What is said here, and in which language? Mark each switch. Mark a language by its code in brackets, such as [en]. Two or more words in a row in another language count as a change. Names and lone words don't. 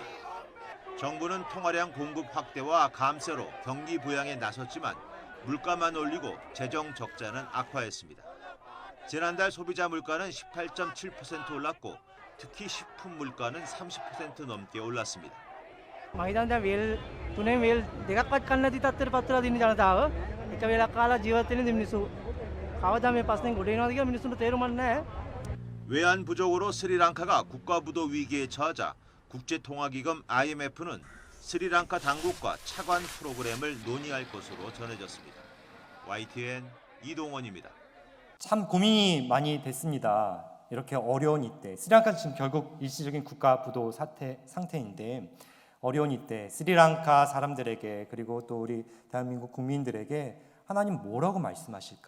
[ko] 정부는 통화량 공급 확대와 감세로 경기 부양에 나섰지만 물가만 올리고 재정 적자는 악화했습니다. 지난달 소비자 물가는 18.7% 올랐고 특히 식품 물가는 30% 넘게 올랐습니다. [si] මම හිතන්නේ දැන් වේල් තුනේ වේල් දෙකක්වත් කන්න නැති තත්ත්වයට පත් වෙලා දින ජනතාව එක වේලක් කාලා ජීවත් වෙන මිනිස්සු කවදා මේ ප්‍රශ්නෙන් ගොඩ එනවද කියලා මිනිස්සුන්ට තේරුමක් නැහැ. [ko] 외환 부족으로 스리랑카가 국가부도 위기에 처하자 국제통화기금 IMF는 스리랑카 당국과 차관 프로그램을 논의할 것으로 전해졌습니다. YTN 이동원입니다. 참 고민이 많이 됐습니다. 이렇게 어려운 이때, 스리랑카는 지금 결국 일시적인 국가 부도 상태인데 어려운 이때 스리랑카 사람들에게 그리고 또 우리 대한민국 국민들에게 하나님 뭐라고 말씀하실까?